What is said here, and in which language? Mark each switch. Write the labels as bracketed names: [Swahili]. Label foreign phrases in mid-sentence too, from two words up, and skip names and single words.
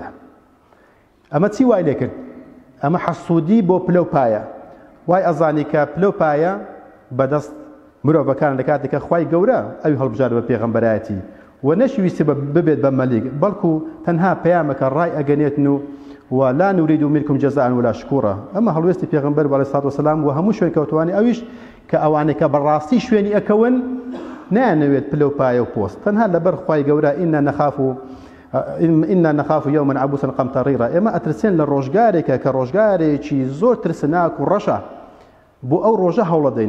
[Central Kurdish] ئەمە چی وای لێ کرد؟ ئەمە حەسوودی بۆ پلەپایە. وای ئەزانی کە پلەپایە بەدەست مرۆڤەکان لە کاتێک کە خوای گەورە ئەوی هەڵبژار بە پێغەمبەرایەتی و نەشویستی ببێت بە مەلیک، بەڵکو تەنها پەیامەکە ڕای ئەگەنێتن و [Arabic] لا نوريد منكم جزاء ولا شكورا. [Central Kurdish] ئەمە هەڵوێستی پێغەمبەر [Arabic] عەلەیهی سڵات وسەلام [Central Kurdish] و هەموو شوێن کەوتوانی ئەویش کە ئەوانەی کە بەڕاستی شوێنی ئەکەون نایانەوێت پلەپایە و پۆست، تەنها لەبەر خوای گەورە [Arabic] ئیننا نەخاف یەومەن عەبوسەن قەمتەڕیرا. [Central Kurdish] ئێمە ئەترسێن لە ڕۆژگارێکە کە ڕۆژگارێکی زۆر ترسناک و ڕەشە، بۆ ئەو ڕۆژە هەوڵە دەین.